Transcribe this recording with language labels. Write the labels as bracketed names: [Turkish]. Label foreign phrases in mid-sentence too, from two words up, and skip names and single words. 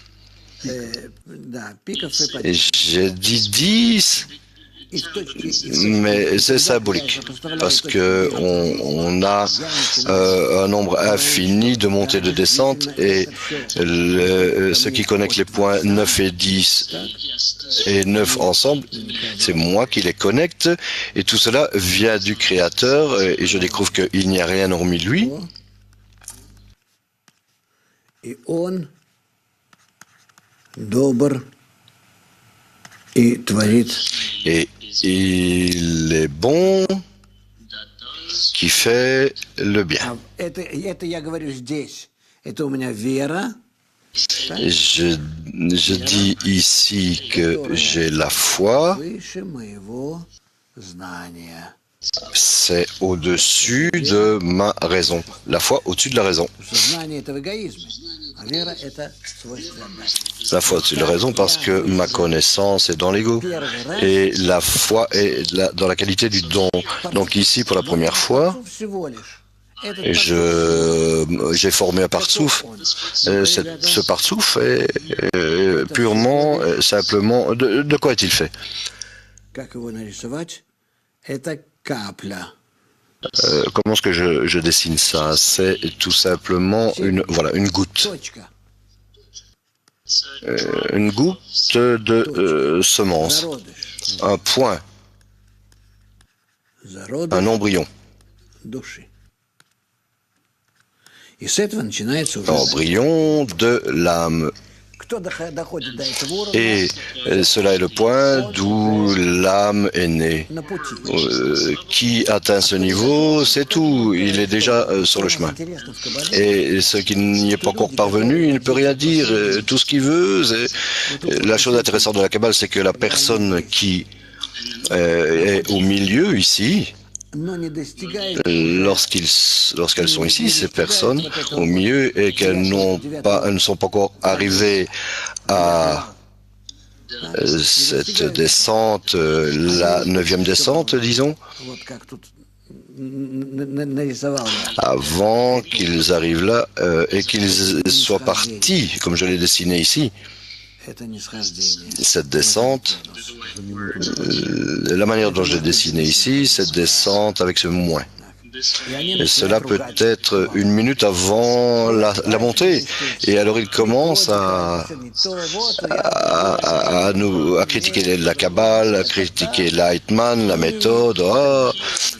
[French] Et j'ai dit 10, mais c'est symbolique, parce que on a un nombre infini de montées et de descentes, et ce qui connecte les points 9 et 10 et 9 ensemble, c'est moi qui les connecte, et tout cela vient du Créateur, et je découvre qu'il n'y a rien hormis lui. [Russian] И он добр и творит. [French] Et il est bon qui fait le bien. [Russian] Это я говорю здесь. Это у меня вера. [French] Je dis ici que j'ai la foi. [Russian] Выше моего знания. [French] C'est au-dessus de ma raison. La foi au-dessus de la raison. [Russian] Знание это в эгоизме, а вера это свойство отдачи. [French] La foi au-dessus de la raison parce que ma connaissance est dans l'ego. Et la foi est dans la qualité du don. Donc ici, pour la première fois, j'ai formé un partsouf. Ce partsouf est purement, simplement, de quoi est-il fait? [Russian] Как его нарисовать? Это капля. [French] Comment est-ce que je dessine ça? C'est tout simplement une goutte. [Russian] Точка. [French] Une goutte de semence. [Russian] Зародыш. [French] Un point. [Russian] Зародыш [French] Un embryon. [Russian] души. И с этого начинается уже. [French] Embryon de l'âme. [Russian] Кто доходит до этого уровня? [French] Et cela est le point d'où l'âme est née. [Russian] На пути. [French] Qui atteint ce niveau, c'est tout. Il est déjà sur le chemin. [Russian] Интересно в Кабале. [French] Et ce qui n'y est pas encore parvenu, il ne peut rien dire. Tout ce qu'il veut, la chose intéressante de la Kabbale, c'est que la personne qui est au milieu ici, [Russian] Но не достигает. [French] lorsqu'elles sont ici, ces personnes au milieu, et qu'elles ne sont pas encore arrivées à cette descente, la 9e descente, disons, [Russian] Вот как тут нарисовал я. [French] avant qu'ils arrivent là et qu'ils soient partis, comme je l'ai dessiné ici. [Russian] Это нисхождение. [French] Cette descente, la manière dont je l'ai dessiné ici, cette descente avec ce moins. Et cela peut être une minute avant la montée. Et alors il commence à critiquer la Kabbale, à critiquer l'Aitman, la méthode.